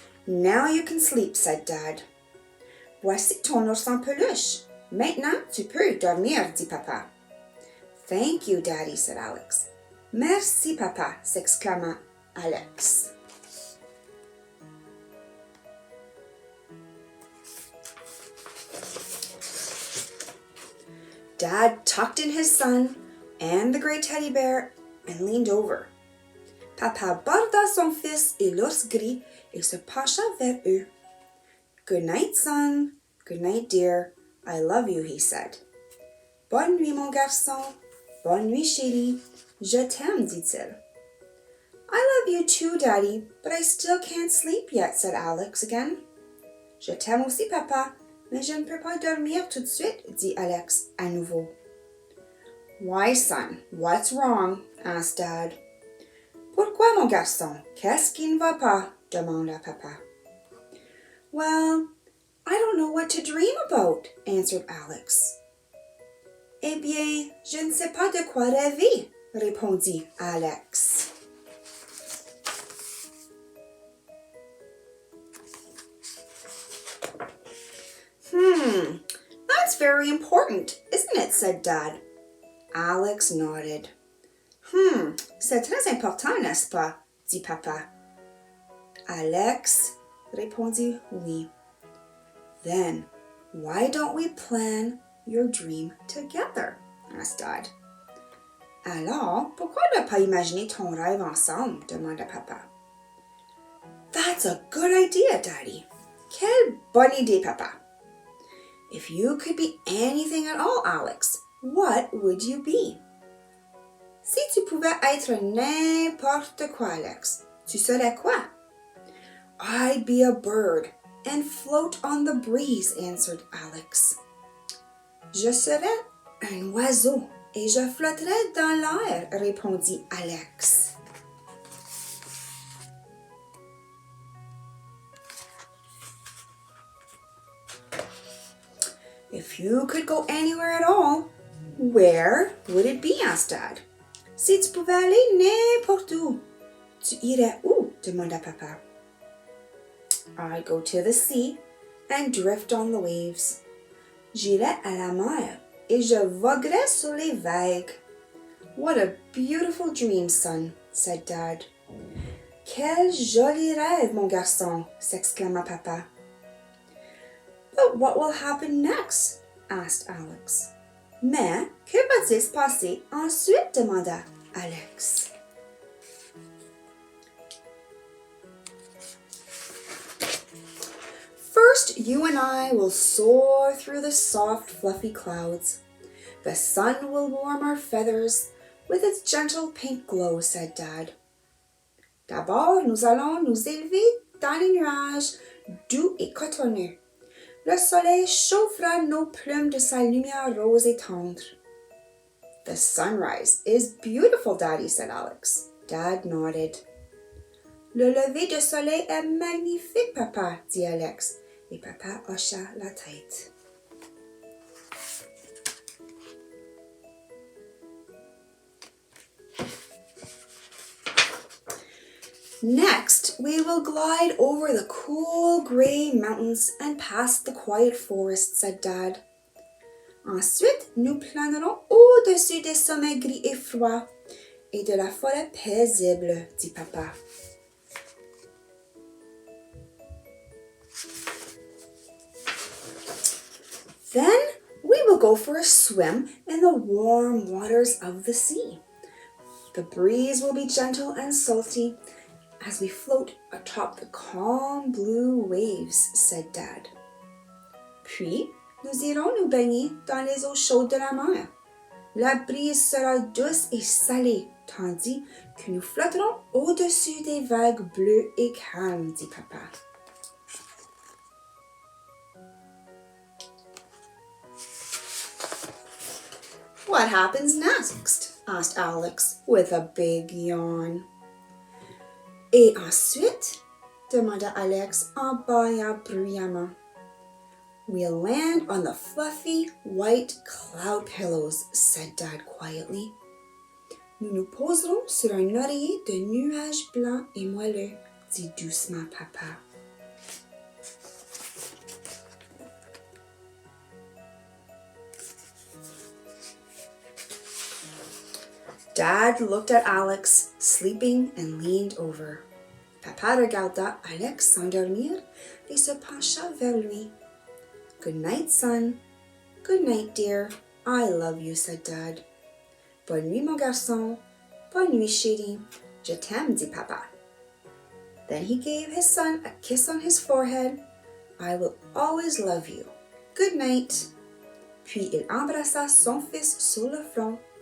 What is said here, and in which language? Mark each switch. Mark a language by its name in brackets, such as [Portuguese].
[English] Now you can sleep, said Dad. [French] Voici ton ours en peluche. Maintenant, tu peux dormir, dit Papa. [English] Thank you, Daddy, said Alex. [French] Merci, Papa, s'exclama Alex. [English] Dad tucked in his son and the great teddy bear and leaned over. [French] Papa borda son fils et l'ours gris et se pencha vers eux. [English] Good night, son. Good night, dear. I love you, he said. [French] Bonne nuit, mon garçon. Bonne nuit, chérie. Je t'aime, dit-il. [English] I love you too, Daddy, but I still can't sleep yet, said Alex again. [French] Je t'aime aussi, Papa, mais je ne peux pas dormir tout de suite, dit Alex à nouveau. [English] Why, son? What's wrong? asked Dad. [French] Pourquoi, mon garçon? Qu'est-ce qui ne va pas? demanda Papa. [English] Well, I don't know what to dream about, answered Alex. [French] Eh bien, je ne sais pas de quoi rêver, répondit Alex. [English] That's very important, isn't it? Said Dad. Alex nodded. [French] C'est très important, n'est-ce pas? Dit Papa. Alex répondit oui. [English] Then, why don't we plan your dream together? Asked Dad. [French] Alors, pourquoi ne pas imaginer ton rêve ensemble? Demanda Papa. [English] That's a good idea, Daddy. [French] Quelle bonne idée, Papa. [English] If you could be anything at all, Alex, what would you be? [French] Si tu pouvais être n'importe quoi, Alex, tu serais quoi? [English] I'd be a bird and float on the breeze, answered Alex. [French] Je serais un oiseau et je flotterais dans l'air, répondit Alex. [English] If you could go anywhere at all, where would it be? Asked Dad. [French] Si tu pouvais aller n'importe où, tu irais où? Demanda Papa. [English] I'd go to the sea and drift on the waves. [French] J'irais à la mer et je voguerais sur les vagues. [English] What a beautiful dream, son, said Dad. [French] Quel joli rêve, mon garçon, s'exclama Papa. [English] But what will happen next? Asked Alex. [French] Mais que va-t-il se passer ensuite? Demanda Alex. [English] First, you and I will soar through the soft, fluffy clouds. The sun will warm our feathers with its gentle pink glow, said Dad. [French] D'abord, nous allons nous élever dans les nuages, doux et cotonneux. Le soleil chauffera nos plumes de sa lumière rose et tendre. [English] The sunrise is beautiful, Daddy, said Alex. Dad nodded. [French] Le lever du soleil est magnifique, Papa, dit Alex, et Papa hocha la tête. [English] Next, we will glide over the cool gray mountains and past the quiet forest, said Dad. [French] Ensuite, nous planerons au-dessus des sommets gris et froids et de la forêt paisible, dit Papa. [English] Then we will go for a swim in the warm waters of the sea. The breeze will be gentle and salty as we float atop the calm blue waves, said Dad. [French] Puis, nous irons nous baigner dans les eaux chaudes de la mer. La brise sera douce et salée, tandis que nous flotterons au-dessus des vagues bleues et calmes, dit Papa. [English] What happens next? Asked Alex with a big yawn. [French] Et ensuite? Demanda Alex en bâillant bruyamment. [English] We'll land on the fluffy white cloud pillows, said Dad quietly. [French] Nous nous poserons sur un oreiller de nuages blancs et moelleux, dit doucement papa. [English] Dad looked at Alex, sleeping, and leaned over. [French] Papa regarda Alex s'endormir et se pencha vers lui. [English] Good night, son. Good night, dear. I love you, said Dad. [French] Bonne nuit, mon garçon. Bonne nuit, chérie. Je t'aime, dit Papa. [English] Then he gave his son a kiss on his forehead. I will always love you. Good night. [French] Puis il embrassa son fils sur le front.